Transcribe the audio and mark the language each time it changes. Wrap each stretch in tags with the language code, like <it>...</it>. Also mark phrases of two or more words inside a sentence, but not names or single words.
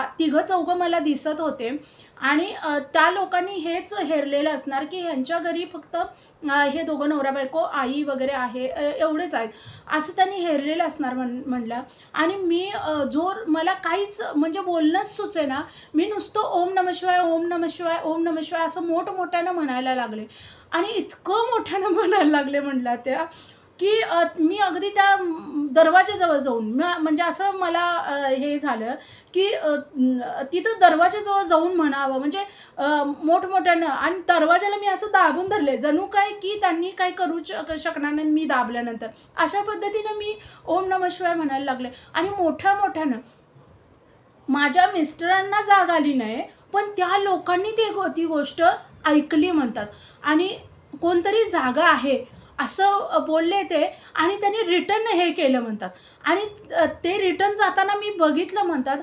<mr>3-4 मला दिसत होते. आणि त्या लोकांनी हेच हेरलेलं असणार की ह्यांच्या घरी फक्त हे दोघं नवरा बायको, आई वगैरे आहे, एवढेच आहेत, असं त्यांनी हेरलेलं असणार म्हणलं. आणि मी मला काहीच म्हणजे बोलणंच सुचेना. मी नुसतं</mr> <sa>ओम नमः शिवाय, ओम नमः शिवाय, ओम नमः शिवाय</sa> <mr>असं मोठमोठ्यानं म्हणायला लागले. आणि इतकं मोठ्यानं म्हणायला लागले म्हणला त्या, की मी अगदी त्या दरवाजाजवळ जाऊन म्हणजे असं मला हे झालं की तिथं दरवाजाजवळ जाऊन म्हणावं, म्हणजे मोठमोठ्यानं. आणि दरवाजाला मी असं दाबून धरले, जणू काय की त्यांनी काही करू शकणार नाही मी दाबल्यानंतर. अशा पद्धतीनं मी</mr> <sa>ओम नमः शिवाय</sa> <mr>म्हणायला लागले. आणि मोठ्यानं माझ्या मिस्टरांना जाग आली नाही, पण त्या लोकांनी ती गोष्ट ऐकली म्हणतात. आणि कोणतरी जागा आहे असं बोलले ते. आणि त्यांनी रिटर्न हे केलं म्हणतात. आणि ते रिटर्न जाताना मी बघितलं म्हणतात.</mr>